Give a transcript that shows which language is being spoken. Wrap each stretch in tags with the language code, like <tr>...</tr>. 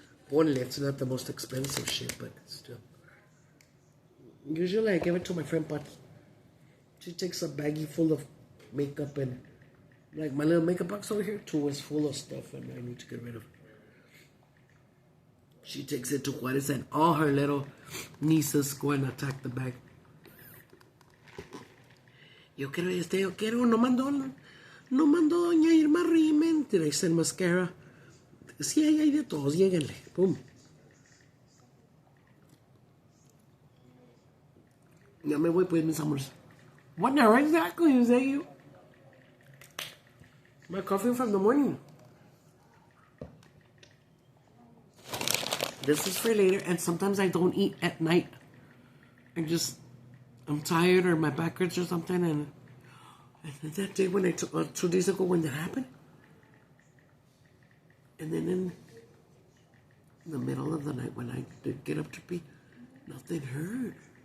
<es>Ponle,</es> <en>it's not the most expensive shit, but still. Usually I give it to my friend Pat. She takes a baggie full of makeup and, like my little makeup box over here too is full of stuff and I need to get rid of. She takes it to Juarez and all her little nieces go and attack the bag.</en> <es>Yo quiero, no mandó doña Irma Rimen.</es> <en>Did I send mascara?</en> <es>Sí, ahí hay de todos, lléguenle. Boom. Ya me voy pues, mis amores.</es> <en>What now exactly is that you? My coffee from the morning. This is for later, and sometimes I don't eat at night. I'm tired or my back hurts or something, and that day when I took, 2 days ago when that happened, and then in the middle of the night when I did get up to pee, nothing hurt.</en>